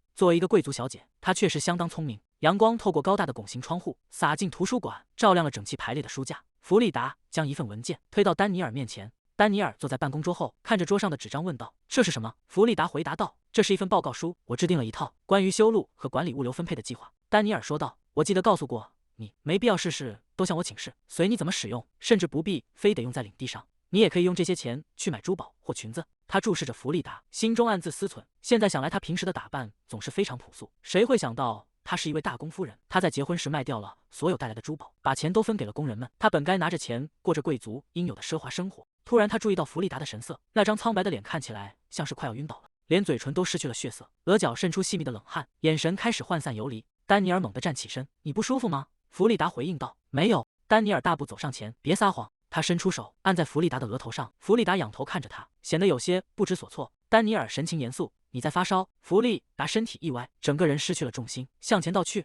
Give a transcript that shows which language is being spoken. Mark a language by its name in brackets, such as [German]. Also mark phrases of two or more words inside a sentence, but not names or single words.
[Chinese] 作為一個貴族小姐，她確實相當聰明。陽光透過高大的拱形窗戶灑進圖書館，照亮了整齊排列的書架。弗利達將一份文件推到丹尼爾面前，丹尼爾坐在辦公桌後，看着桌上的紙張問道，這是什麼？弗利達回答道，這是一份報告書，我制定了一套關於修路和管理物流分配的計劃。丹尼爾說道，我記得告訴過你，沒必要事事都向我請示，隨你怎麼使用，甚至不必非得用在領地上，你也可以用這些錢去買珠寶或裙子。他注視着弗利達，心中暗自思忖，現在想來他平時的打扮總是非常樸素，誰會想到她是一位大公夫人？她在結婚時賣掉了所有帶來的珠寶，把錢都分給了工人們。她本該拿着錢過着貴族應有的奢華生活。突然，她注意到弗利達的神色，那張蒼白的臉看起來像是快要暈倒了，連嘴唇都失去了血色，額角滲出細密的冷汗，眼神開始渙散游離。丹尼爾猛地站起身，你不舒服嗎？弗利達回應道，沒有。丹尼爾大步走上前，別撒謊。他伸出手按在弗利達的額頭上，弗利達仰頭看着他，顯得有些不知所措。丹尼爾神情嚴肅，你在發燒？弗利達身體一歪，整個人失去了重心，向前倒去。